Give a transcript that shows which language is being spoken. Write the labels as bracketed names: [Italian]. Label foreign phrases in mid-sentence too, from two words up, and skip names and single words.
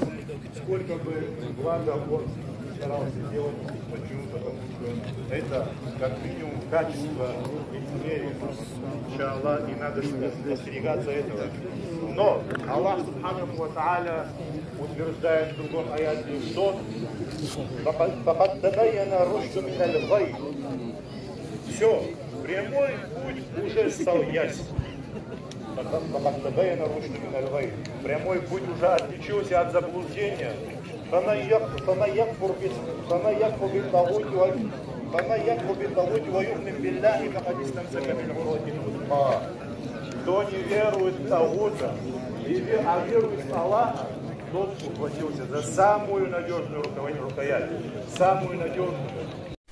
[Russian] Сколько бы блага он старался делать, почему? Потому что это как минимум качество измерения, иншаллах, и надо остерегаться этого. Но Аллах [Arabic] سبحانه وتعالى [Russian] утверждает в другом аяте, что [Arabic] «فقد تبين الرشد من الغي». [Russian] Все, прямой путь уже стал ясен. [Arabic] «فقد تبين الرشد من الغي». [Russian] Прямой путь уже отличился от заблуждения. [Arabic] «فما يكفر بالطاغوت ويؤمن بالله فقد استمسك بالعروة الوثقى». [Russian] Кто не верует в Тагута, а верует в Аллаха, тот ухватился за самую надежную рукоять, самую надежную.